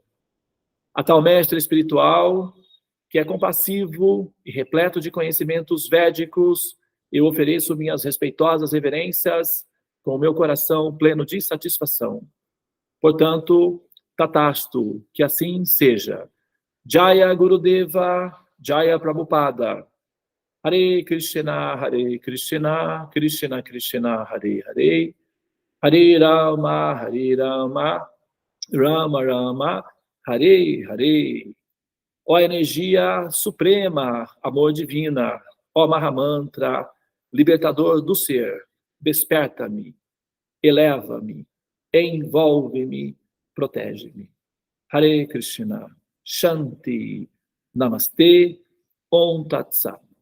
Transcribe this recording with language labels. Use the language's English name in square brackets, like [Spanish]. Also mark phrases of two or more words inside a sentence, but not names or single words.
[Portuguese] A tal mestre espiritual, que é compassivo e repleto de conhecimentos védicos, eu ofereço minhas respeitosas reverências com o meu coração pleno de satisfação. Portanto, Tatastu, que assim seja. [Sanskrit] Jaya Gurudeva, Jaya Prabhupada. Hare Krishna, Krishna Krishna, Hare Hare. Hare Rama, Rama Rama, Hare Hare. [Portuguese] Ó energia suprema, amor divina, ó Mahamantra, libertador do ser, desperta-me, eleva-me, envolve-me, protege-me. [Sanskrit] Hare Krishna, Shanti, Namaste, Om Tat Sat.